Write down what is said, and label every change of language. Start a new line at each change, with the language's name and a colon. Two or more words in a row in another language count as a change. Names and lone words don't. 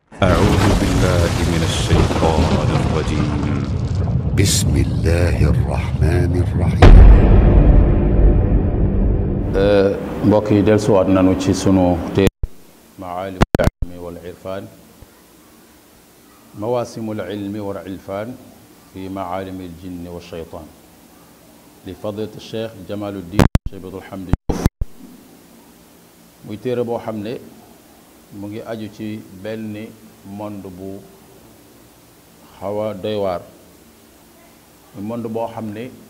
Arabic: أعوذ بالله من الشيطان الرجيم. بسم الله الرحمن الرحيم.
Wolof: mbokk yi dellusiwaat nanu ci sunu téere maalimul ilmi wal irfaan mawaasimul ilmi wal irfaan fi maalimil jinni wa shaytaan li fadilati cheikh Jamaluddin Cheybatul Hamdi Diouf muy téere boo xam ne mu ngi aju ci benn monde bu xaw a doy waar muy monde boo xam ne